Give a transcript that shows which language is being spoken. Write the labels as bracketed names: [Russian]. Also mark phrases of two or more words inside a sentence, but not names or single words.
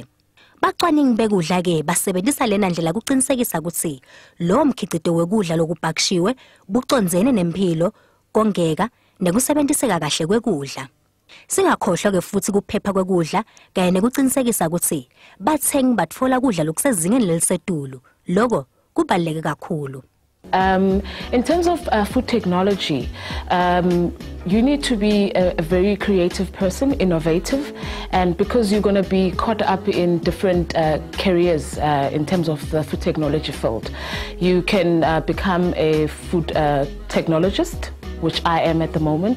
[Swati] Bacwaningi bekudla ke basebenzisa lena ndlela kuqinisekisa ukuthi lo mkhicito wekudla lokubhakishiwe bucondzene nempilo kongeka nekusebenziseka kahle kwekudla. Singakhohlwa ke futhi kuphepha kwekudla kanye nekuqinisekisa ukuthi bathengi batfola kudla lokusezingeni lelisetulu. Lokho kubaluleke kakhulu. [English] In terms of food technology, you need to be a very creative person, innovative, and because you're going to be caught up in different careers in terms of the food technology field, you can become a food technologist, which I am at the moment.